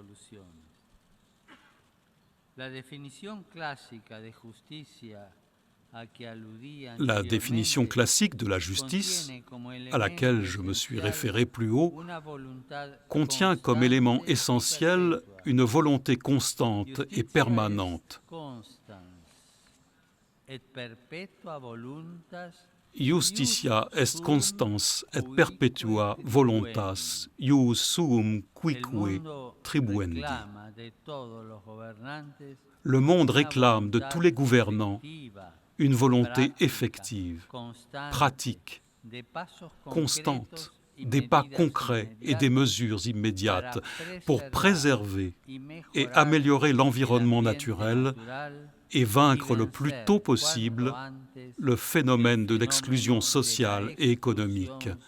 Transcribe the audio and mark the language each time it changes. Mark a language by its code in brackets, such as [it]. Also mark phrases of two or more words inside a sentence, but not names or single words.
[fr] La définition classique de la justice, à laquelle je me suis référé plus haut, contient comme élément essentiel une volonté constante et permanente. [la] Justitia est constans et perpetua voluntas, ius suum quique tribuendi. [fr] Le monde réclame de tous les gouvernants une volonté effective, pratique, constante, des pas concrets et des mesures immédiates pour préserver et améliorer l'environnement naturel et vaincre le plus tôt possible le phénomène de l'exclusion sociale et économique,